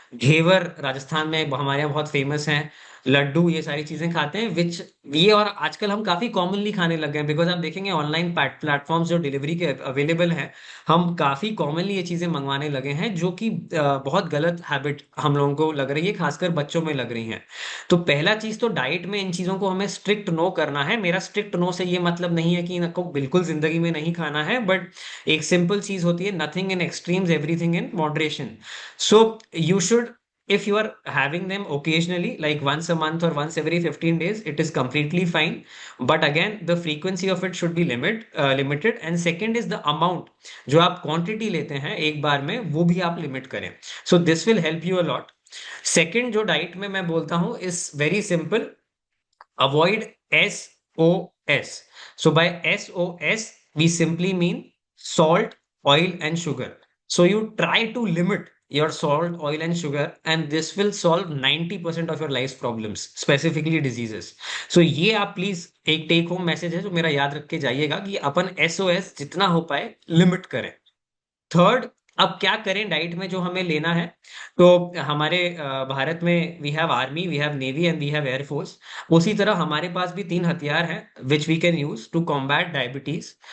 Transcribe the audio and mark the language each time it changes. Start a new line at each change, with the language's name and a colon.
Hindi: घेवर राजस्थान में हमारे यहाँ बहुत फेमस हैं। लड्डू, ये सारी चीजें खाते हैं, विच ये और आजकल हम काफी कॉमनली खाने लग गए हैं, बिकॉज आप देखेंगे ऑनलाइन प्लेटफॉर्म्स जो डिलीवरी के अवेलेबल हैं, हम काफी कॉमनली ये चीजें मंगवाने लगे हैं, जो कि बहुत गलत हैबिट हम लोगों को लग रही है, खासकर बच्चों में लग रही है। तो पहला चीज तो डाइट में इन चीजों को हमें स्ट्रिक्ट नो करना है। मेरा स्ट्रिक्ट नो से ये मतलब नहीं है कि इनको बिल्कुल जिंदगी में नहीं खाना है, बट एक सिंपल चीज होती है,
English: Nothing in extremes, everything in moderation. So you should, if you are having them occasionally, like once a month or once every 15 days, it is completely fine, but again the frequency of it should be limited, and second is the amount,
Hindi: जो आप quantity लेते हैं एक बार में, वो भी आप limit करें।
English: So this will help you a lot.
Hindi: Second जो डाइट में मैं बोलता हूं
English: Is very simple, avoid SOS। So by SOS we simply mean salt, oil and sugar. So you try to limit your salt, oil and sugar, and this will solve 90% of your life's problems, specifically diseases.
Hindi: So ये आप please एक take home message है जो मेरा याद रख के जाइएगा, कि अपन SOS जितना हो पाए लिमिट करें। थर्ड, अब क्या करें डाइट में जो हमें लेना है? तो हमारे भारत में
English: We have army, we have navy and we have air force.
Hindi: उसी तरह हमारे पास भी तीन हथियार हैं
English: Which we can use to combat diabetes.